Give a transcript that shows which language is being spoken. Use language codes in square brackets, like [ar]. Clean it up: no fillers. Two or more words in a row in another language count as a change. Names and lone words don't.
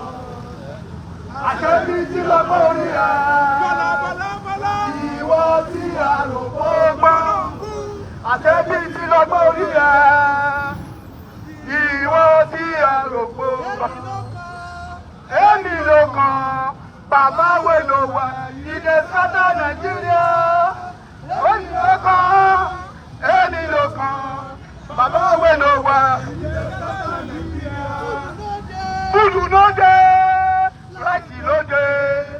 [yo] Àṣẹ́bí sí lọ́gbọ́n orí ẹ̀. Ìwọ tí a rò pé gbọ́n. Àṣẹ́bí sí lọ́gbọ́n orí ẹ̀. Ìwọ tí a rò pé gbọ́n. [pcm] Baba we no wa, he dey scatter Nigeria. When you come, any no come. Baba we no wa, he dey scatter Nigeria. Food no dey, rice no dey.